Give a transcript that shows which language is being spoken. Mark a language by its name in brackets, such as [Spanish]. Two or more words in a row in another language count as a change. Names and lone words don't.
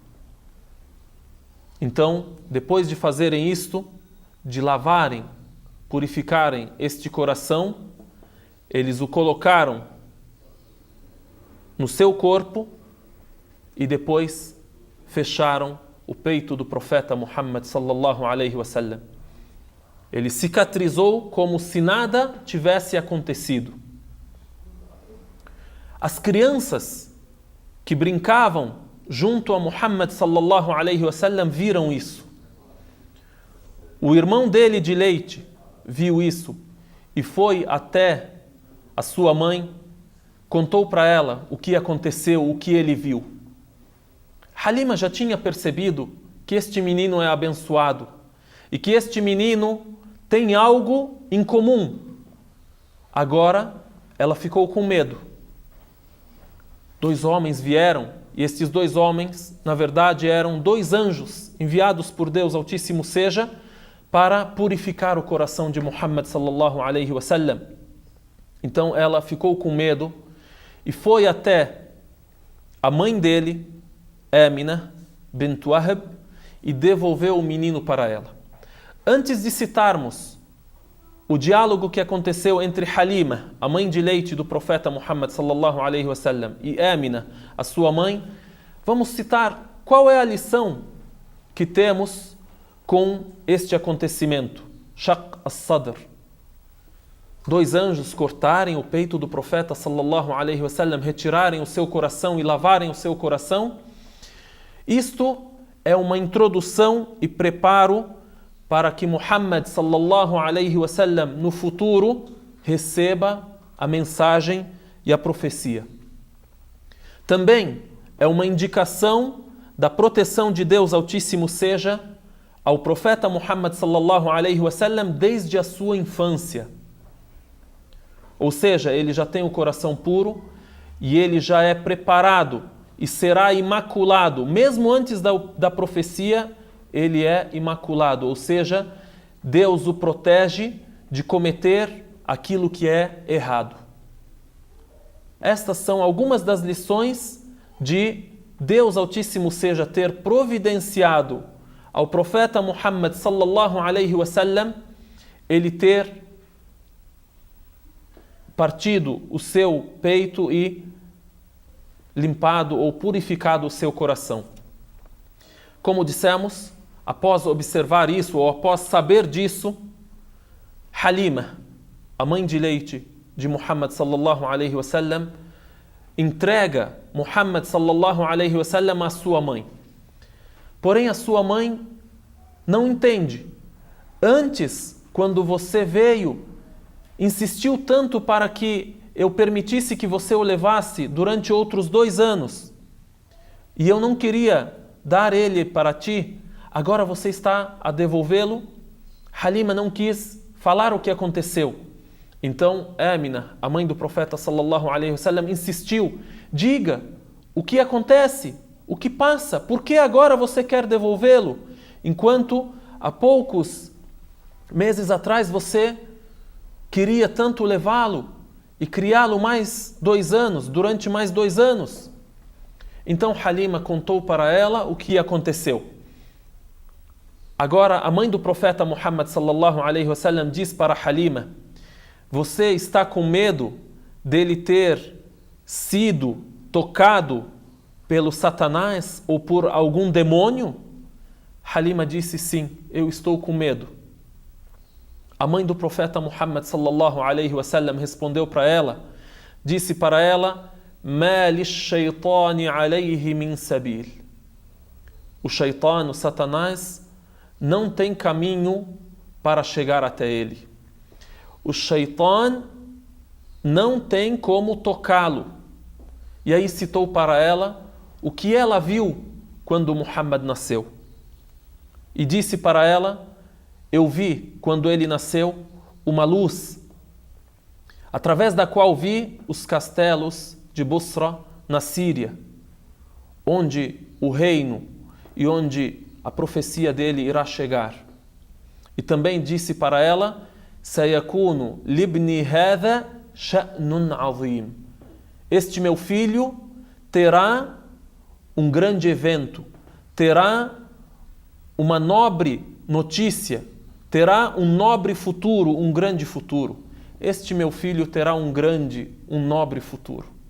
[Portuguese] Então, depois de fazerem isto, de lavarem, purificarem este coração, eles o colocaram no seu corpo e depois fecharam o peito do profeta Muhammad [Arabic] صلى الله عليه وسلم. [Portuguese] Ele cicatrizou como se nada tivesse acontecido. As crianças que brincavam junto a Muhammad [Arabic] صلى الله عليه وسلم [Portuguese] viram isso. O irmão dele de leite viu isso e foi até a sua mãe, contou para ela o que aconteceu, o que ele viu. Halima já tinha percebido que este menino é abençoado e que este menino tem algo em comum. Agora ela ficou com medo. 2 homens vieram e estes 2 homens, na verdade, eram 2 anjos enviados por Deus Altíssimo seja para purificar o coração de Muhammad [Arabic] صلى الله عليه وسلم. [Portuguese] Então ela ficou com medo e foi até a mãe dele Amina bint Wahb e devolveu o menino para ela. Antes de citarmos o diálogo que aconteceu entre Halima, a mãe de leite do profeta Muhammad [Arabic] صلى الله عليه وسلم, [Portuguese] e Amina, a sua mãe, vamos citar qual é a lição que temos com este acontecimento. Shaq as-Sadr. 2 anjos cortarem o peito do profeta [Arabic] صلى الله عليه وسلم, [Portuguese] retirarem o seu coração e lavarem o seu coração. Isto é uma introdução e preparo para que Muhammad [Arabic] صلى الله عليه وسلم [Portuguese] no futuro receba a mensagem e a profecia. Também é uma indicação da proteção de Deus Altíssimo seja ao profeta Muhammad [Arabic] صلى الله عليه وسلم [Portuguese] desde a sua infância. Ou seja, ele já tem o coração puro e ele já é preparado e será imaculado, mesmo antes da profecia, ele é imaculado, ou seja, Deus o protege de cometer aquilo que é errado. Estas são algumas das lições de Deus Altíssimo seja ter providenciado ao profeta Muhammad [Arabic] صلى الله عليه وسلم, [Portuguese] ele ter partido o seu peito e limpado ou purificado o seu coração. Como dissemos, após observar isso ou após saber disso, Halima, a mãe de leite de Muhammad [Arabic] صلى الله عليه وسلم, [Portuguese] entrega Muhammad [Arabic] صلى الله عليه وسلم [Portuguese] à sua mãe. Porém, a sua mãe não entende. Antes, quando você veio, insistiu tanto para que eu permitisse que você o levasse durante outros 2 anos. E eu não queria dar ele para ti. Agora você está a devolvê-lo? Halima não quis falar o que aconteceu. Então, Amina, a mãe do profeta [Arabic] صلى الله عليه وسلم, [Portuguese] insistiu. Diga o que acontece, o que passa, por que agora você quer devolvê-lo? Enquanto há poucos meses atrás você queria tanto levá-lo e criá-lo mais 2 anos, durante mais 2 anos. Então Halima contou para ela o que aconteceu. Agora a mãe do profeta Muhammad [Arabic] صلى الله عليه وسلم [Portuguese] diz para Halima: você está com medo dele ter sido tocado pelo Satanás ou por algum demônio? Halima disse: sim, eu estou com medo. A mãe do profeta Muhammad [Arabic] صلى الله عليه وسلم [Portuguese] respondeu para ela, disse para ela: [Arabic] "ما للشيطان عليه من سبيل." [Portuguese] O shaitan, o Satanás, não tem caminho para chegar até ele. O shaitan não tem como tocá-lo. E aí citou para ela o que ela viu quando Muhammad nasceu. E disse para ela: eu vi, quando ele nasceu, uma luz, através da qual vi os castelos de Busra, na Síria, onde o reino e onde a profecia dele irá chegar. E também disse para ela: [Arabic] سيكون لابني هذا شأن عظيم. [Portuguese] Este meu filho terá um grande evento, terá uma nobre notícia, terá um nobre futuro, um grande futuro. Este meu filho terá um nobre futuro.